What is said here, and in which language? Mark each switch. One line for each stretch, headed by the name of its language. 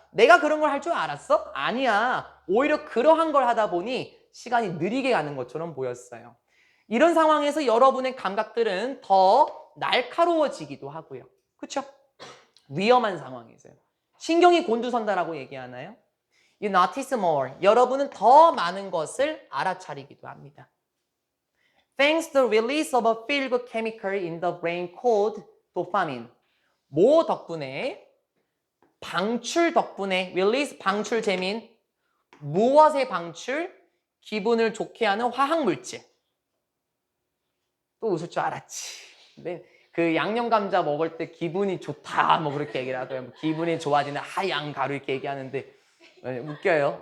Korean: 내가 그런 걸 할 줄 알았어? 아니야. 오히려 그러한 걸 하다 보니 시간이 느리게 가는 것처럼 보였어요. 이런 상황에서 여러분의 감각들은 더 날카로워지기도 하고요. 그렇죠? 위험한 상황이세요. 신경이 곤두선다라고 얘기하나요?
English: You notice more.
Korean: 여러분은 더 많은 것을 알아차리기도 합니다.
English: Thanks to the release of a feel-good chemical in the brain called dopamine.
Korean: 뭐 덕분에? 방출 덕분에. release 방출 재민. 무엇의 방출? 기분을 좋게 하는 화학물질. 또 웃을 줄 알았지. 근데 그 양념감자 먹을 때 기분이 좋다 뭐 그렇게 얘기를 하고요. 뭐 기분이 좋아지는 하양 가루 이렇게 얘기하는데 웃겨요.